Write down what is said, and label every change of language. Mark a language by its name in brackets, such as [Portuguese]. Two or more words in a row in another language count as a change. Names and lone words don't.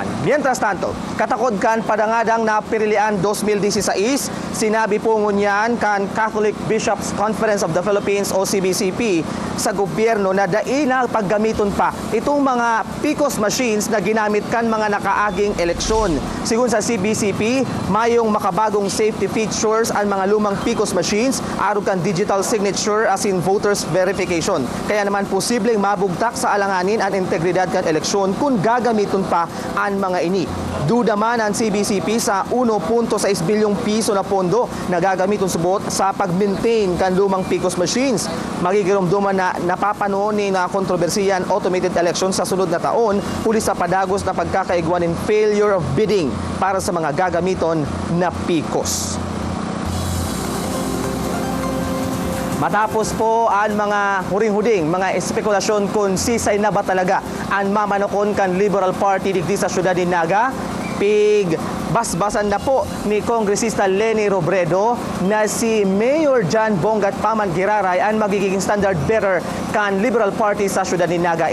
[Spanish] Mientras tanto, [Bikol] katakod kan padangadang na Pirilian 2016, sinabi po ngunyan kan Catholic Bishops Conference of the Philippines o CBCP sa gobyerno na daina paggamiton pa itong mga PCOS machines na ginamit kan mga nakaaging eleksyon. Sigun sa CBCP, mayong makabagong [English] safety features [Bikol] ang mga lumang PCOS machines aron kan [English] digital signature [Bikol] as in [English] voters verification. [Bikol] Kaya naman posibleng mabugtak sa alanganin ang integridad kan eleksyon kung gagamiton pa ang mga ini. Duda man ang CBCP sa 1.6 bilyong piso na pondo na gagamiton subot sa pag-maintain kan lumang PCOS machines. Magigirumduman na napapanoon ni na kontrobersiyan [English] automated election [Bikol] sa sunod na taon huli sa padagos na pagkakaigwan in [English] failure of bidding [Bikol] para sa mga gagamiton na PCOS. Matapos po ang mga huring-huding, mga espekulasyon kung sisay na ba talaga ang mamanokon kan Liberal Party digdi sa siyudad ni Naga, basbasan na po ni Kongresista Leni Robredo na si Mayor John Bongat Paman Giraray ang magiging [English] standard bearer [Bikol] kan Liberal Party sa siyudad ni Naga.